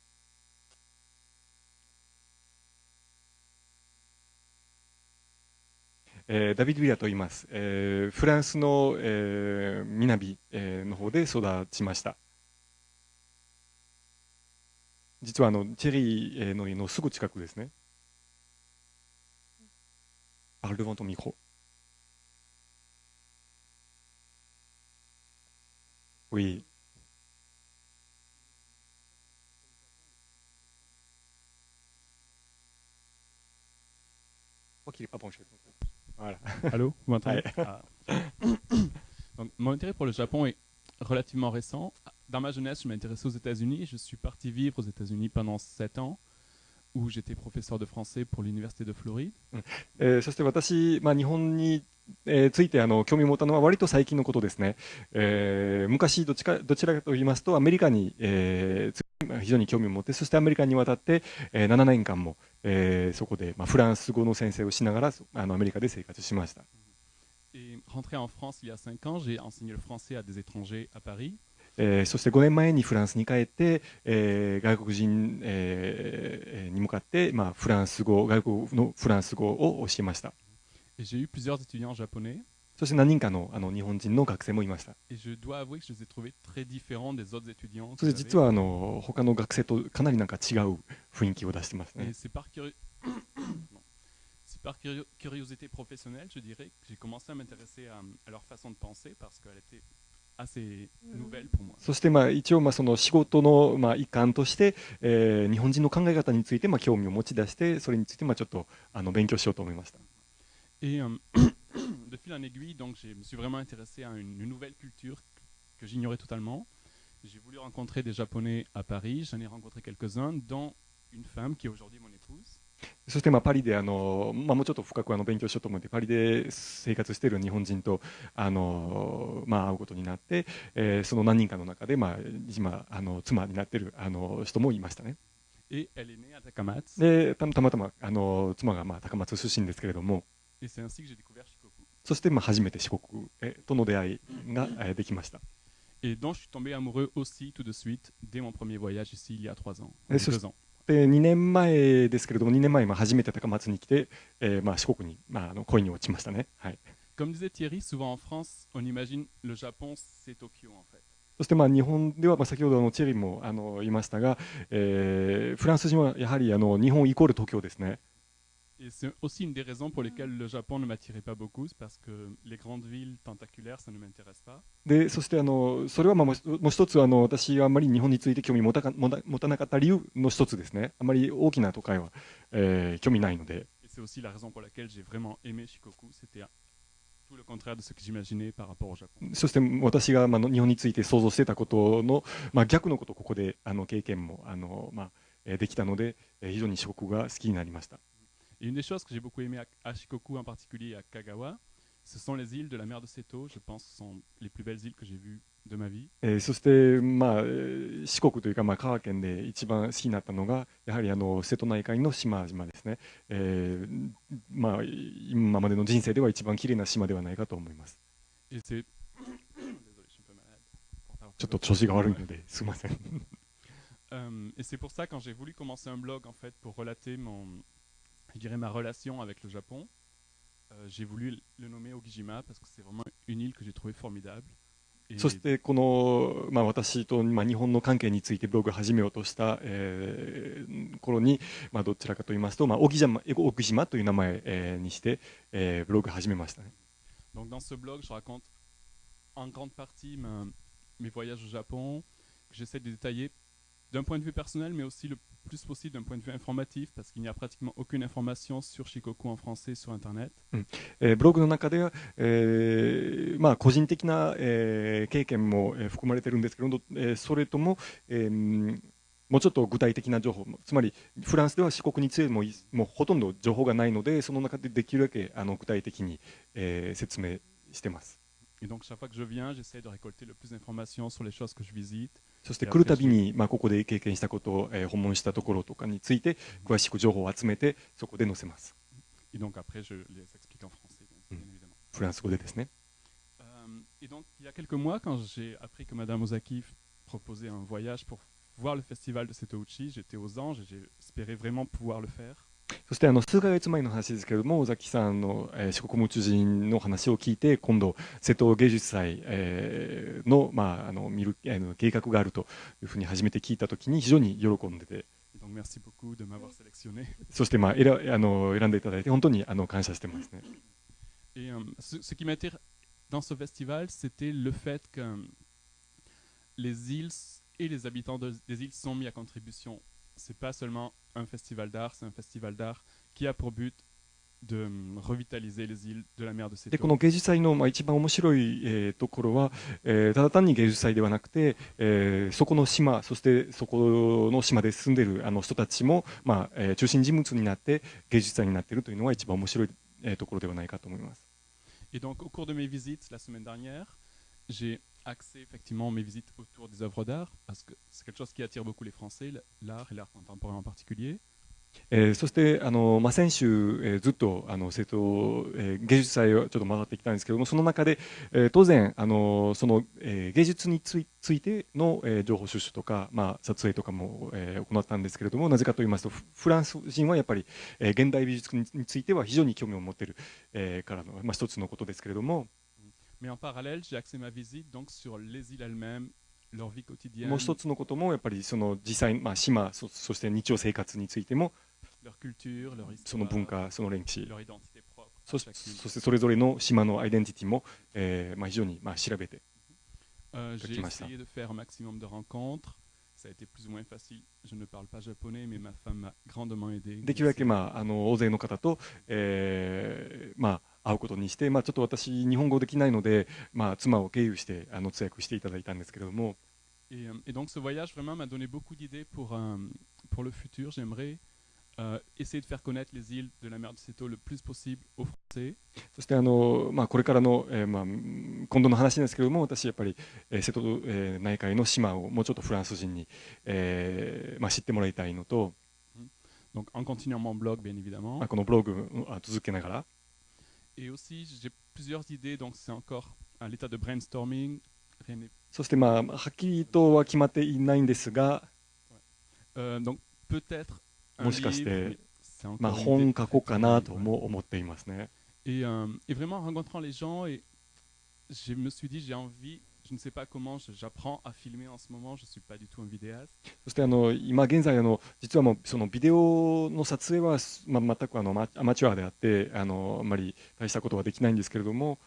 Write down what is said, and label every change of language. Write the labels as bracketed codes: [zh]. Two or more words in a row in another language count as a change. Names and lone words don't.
[ja] ダビッド・ビラと言います。フランスの、南、の方で育ちました。実はチェリーの家のすぐ近くですね。 [fr] Parle devant ton micro. Oui. Je crois qu'il n'est pas branché. Voilà. Allô, vous m'entendez? Ouais. Ah. Donc, mon intérêt pour le Japon est relativement récent. Dans ma jeunesse, je m'intéressais aux États-Unis. Je suis parti vivre aux États-Unis pendant 7 ans, où j'étais professeur de français pour l'université de Floride. [ja] そして私、日本について興味を持ったのは割と最近のことですね。昔どちらかと言いますとアメリカに、非常に興味を持って、そしてアメリカに渡って、7年間も、そこで、フランス語の先生をしながらアメリカで生活しました。 [fr] Et rentré en France il y a 5 ans, j'ai enseigné le français à des étrangers à Paris. [ja] そして5年前にフランスに帰って、外国人、に向かって、フランス語、外国のフランス語を教えました。 [fr] Et j'ai eu plusieurs étudiants japonais. [ja] そして何人かの日本人の学生もいました。 [fr] Et je dois avouer que je les ai trouvés très différents des autres étudiants [ja] そ [fr] que [ja] して実 [fr] j'avais. [ja] は他の学生とかなりなんか違う雰囲気を出してますね。 [fr] Et c'est par, c'est par curiosité professionnelle, je dirais, que j'ai commencé à m'intéresser à leur façon de penser parce qu'elle était assez nouvelle pour moi. [ja] そして一応その仕事の一環として、日本人の考え方について興味を持ち出して、それについてちょっと勉強しようと思いました。 [fr] Et de fil en aiguille, donc, je me suis vraiment intéressé à une nouvelle culture que j'ignorais totalement. J'ai voulu rencontrer des Japonais à Paris, j'en ai rencontré quelques-uns, dont une femme qui est aujourd'hui mon épouse. [ja] そしてパリでもうちょっと深く勉強しようと思って、パリで生活している日本人と会うことになって、その何人かの中で今妻になっている人もいましたね。 [fr] Et elle est née à Takamatsu. [ja] でたまたま妻が高松出身ですけれども、 [fr] Et c'est ainsi que j'ai découvert Shikoku. [ja] そして初めて四国との出会いができました。 [fr] Et dont je suis tombé amoureux aussi tout de suite dès mon premier voyage ici il y a 3 ans. Et ce- 2 ans. [ja] で2年前ですけれども、2年前初めて高松に来て、四国に恋に落ちましたね。はい。 [fr] Comme disait Thierry, souvent en France, on imagine le Japon, c'est Tokyo en fait. [ja] そして日本では先ほどチェリーも言いましたが、フランス人はやはり日本イコール東京ですね。 [fr] Et c'est aussi une des raisons pour lesquelles le Japon ne m'attirait pas beaucoup, c'est parce que les grandes villes tentaculaires, ça ne m'intéresse pas. [ja] でそしてそれはもう一つ私があんまり日本について興味持たなかった理由の一つですね。あまり大きな都会は、興味ないので。 [fr] Et c'est aussi la raison pour laquelle j'ai vraiment aimé Shikoku. C'était tout le contraire de ce que j'imaginais par rapport au Japon. [ja] そして私が日本について想像してたことの、逆のことをここで経験もできたので、非常に四国が好きになりました。 [fr] Et une des choses que j'ai beaucoup aimé à Shikoku en particulier et à Kagawa, ce sont les îles de la mer de Seto. Je pense que ce sont les plus belles îles que j'ai vues de ma vie. [ja] そして四国というか香川県で一番好きになったのがやはり瀬戸内海の島々ですね。今までの人生では一番綺麗な島ではないかと思います。 [fr] Et c'est... Désolé, je suis un peu malade. [ja] ちょっと調子が悪いのですいません。 [fr] Et c'est pour ça quand j'ai voulu commencer un blog en fait pour relater je dirais ma relation avec le Japon, j'ai voulu le nommer Ogijima parce que c'est vraiment une île que j'ai trouvée formidable. Et [ja] そしてこの、私と、日本の関係についてブログを始めようとした、頃に、どちらかと言いますと、沖島という名前、にして、ブログを始めましたね。 [fr] donc dans ce blog, je raconte en grande partie mes voyages au Japon, que j'essaie de détailler d'un point de vue personnel, mais aussi le plus possible d'un point de vue informatif, parce qu'il n'y a pratiquement aucune information sur Shikoku en français sur Internet. [ja] ブログの中では、個人的な、経験も、含まれているんですけど、それとも、もうちょっと具体的な情報、つまりフランスでは四国についてもうほとんど情報がないので、その中でできるだけ具体的に、説明しています。 [fr] Et donc chaque fois que je viens, j'essaie de récolter le plus d'informations sur les choses que je visite. [ja] そして来るたびに、ここで経験したことを、訪問したところとかについて詳しく情報を集めてそこで載せます。 [fr] Et donc après, je les explique en français, bien évidemment. [ja] フランス語でですね。 [fr] Et donc il y a quelques mois, quand j'ai appris que Madame Ozaki proposait un voyage pour voir le festival de Setouchi, j'étais aux anges et j'espérais vraiment pouvoir le faire. [ja] そして数ヶ月前の話ですけれども、尾崎さんの、四国夢中人の話を聞いて、今度瀬戸芸術祭、の、見る計画があるというふうに初めて聞いたときに非常に喜んでて、 [fr] Donc merci beaucoup de m'avoir sélectionné. [ja] そして選んでいただいて本当に感謝してますね。 [fr] Et ce qui m'intéresse dans ce festival, c'était le fait que les îles et les habitants des îles sont mis à contribution. C'est pas seulement un festival d'art, c'est un festival d'art qui a pour but de revitaliser les îles de la mer de [ja] で [fr] Seto. [ja] この芸術祭の一番面白い、ところは、ただ単に芸術祭ではなくて、そこの島、そしてそこの島で住んでいる人たちも、中心人物になって芸術祭になっているというのが一番面白い、ところではないかと思います。 [fr] Et donc au cours de mes visites la semaine dernière, j'ai axé effectivement mes visites autour des œuvres d'art parce que c'est quelque chose qui attire beaucoup les Français, l'art et l'art contemporain en particulier. [ja] そして先週、ずっと瀬戸、芸術祭をちょっと回ってきたんですけども、その中で、当然その、芸術についての、情報収集とか、撮影とかも、行ったんですけれども、なぜかと言いますとフランス人はやっぱり、現代美術については非常に興味を持っている、からの、一つのことですけれども、 [fr] Mais en parallèle, j'ai axé ma visite donc sur les îles elles-mêmes, leur vie [ja] も [fr] quotidienne, [ja] う一つのこともやっぱりその実際、島、そして日常生活についても [fr] leur culture, leur [ja] その [fr] histoire, [ja] 文化、その歴史、 [fr] leur identité propre. [ja] そ [fr] à [ja] し [fr] chacune. [ja] そしてそれぞれの島のアイデンティティも、非常に調べて [fr] J'ai [ja] Kakimashita. [fr] essayé de faire un maximum de rencontres. Ça a été plus ou moins facile. Je ne parle pas japonais, mais ma femme m'a grandement aidé. [ja] できるだけ、大勢の方と、会うことにして、ちょっと私日本語できないので、妻を経由して通訳していただいたんですけれども、 [fr] Et donc ce voyage vraiment m'a donné beaucoup d'idées pour le futur. J'aimerais essayer de faire connaître les îles de la mer de Seto le plus possible aux Français. [ja] そしてこれからの、今度の話なんですけれども、私やっぱり、瀬戸内海の島をもうちょっとフランス人に、知ってもらいたいのと、 [fr] Donc en continuant mon blog, bien évidemment. [ja] このブログを続けながら、 [fr] Et aussi, j'ai plusieurs idées, donc c'est encore à l'état de brainstorming. Rien n'est- [ja] そしてはっきりとは決まっていないんですが、 [fr] donc peut-être un [ja] もしかし [fr] livre, [ja] て [fr] mais c'est encore une [ja] 本 [fr] idée [ja] 書こう [fr] très [ja] かな [fr] timide, [ja] と [fr] ouais. [ja] も思っていますね。 [fr] Et vraiment en rencontrant les gens, et je me suis dit, j'ai envie, je ne sais pas comment, j'apprends à filmer en ce moment, je ne suis pas du tout un vidéaste. [ja] そして今現在実はもうそのビデオの撮影は、全くアマチュアであってあんまり大したことはできないんですけれども、